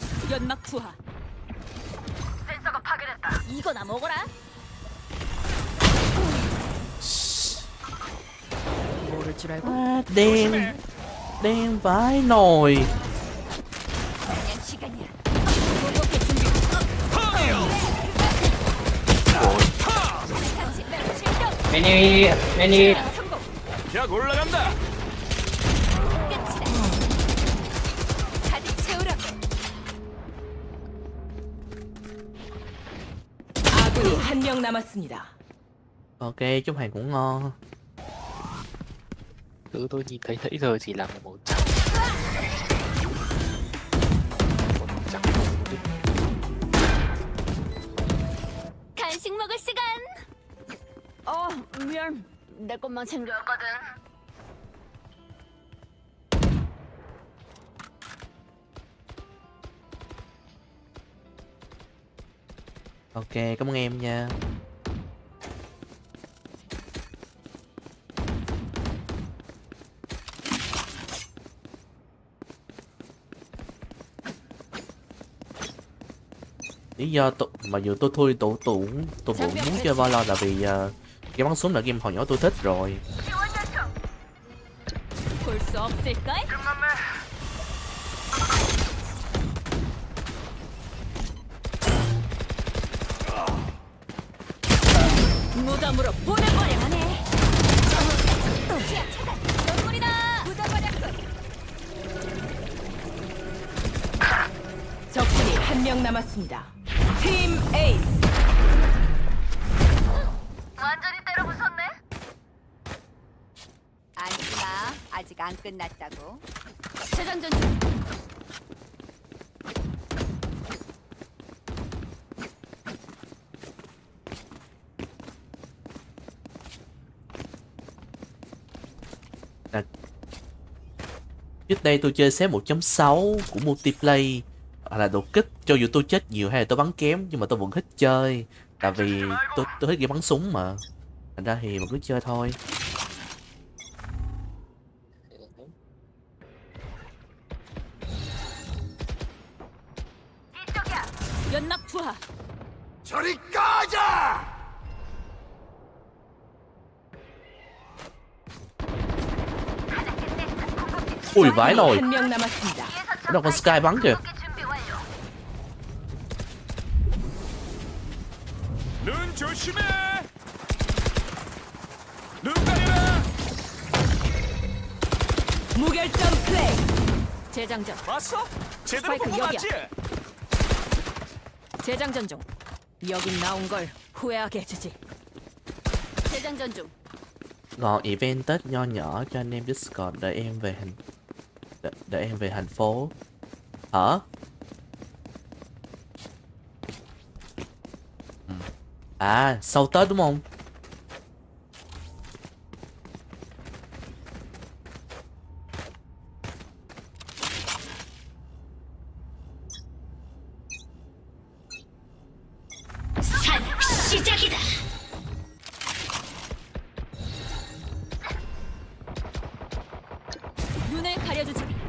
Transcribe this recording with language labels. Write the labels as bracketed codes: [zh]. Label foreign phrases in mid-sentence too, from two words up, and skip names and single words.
[ko] 연막 투하. 센서가 파괴됐다. 이거나 먹어라. 모를 줄 알고. [vi] À, đen đen vãi nồi. [ko] 그냥 시간이야. 공격해 준비. Many. 약 올라간다. 가득 채우라고. 아군이 한 명 남았습니다. [vi] Ok, chúc hàng cũng ngon. Thứ tôi nhìn thấy nãy giờ chỉ là màu trắng. [ko] 간식 먹을 시간. 미안. 내 것만 챙겨왔거든. [vi] Ok, cảm ơn em nha. Lý do mà dù tôi thui tôi cũng muốn chơi Valorant là vì cái bắn súng là game hồi nhỏ tôi thích rồi. [ko] 볼수 없을걸? 무덤으로 보내버려. 하네. 지하 차단. 눈물이다. 묻어버렸군. 적군이 한 명 남았습니다. 팀 에이스. 완전히 때려 부쉈네. 안지마. 아직 안 끝났다고. 재장전 중. [vi] Trước đây tôi chơi xếp 1.6 của multiplayer hoặc là đột kích, cho dù tôi chết nhiều hay là tôi bắn kém nhưng mà tôi vẫn thích chơi, tại vì tôi thích game bắn súng mà, thành ra thì vẫn cứ chơi thôi. [ko] 연막 투하. 저리 꺼져! [vi] Ui vãi nồi. [ko] 한 명 남았습니다. [vi] Ở đâu con Sky bắn kìa. [ko] 눈 조심해! 눈 가려라! 무결점 플레이. 재장전. 봤어? 제대로 스파이크 본 거 여기야. 맞지? 재장전 중. 여긴 나온 걸 후회하게 해주지. 재장전 중. [vi] Còn event Tết nho nhỏ cho anh em Discord đợi em về đợi em về thành phố. Hả? À, sau Tết đúng không? [ko] 사냥 시작이다. 눈을 가려주지.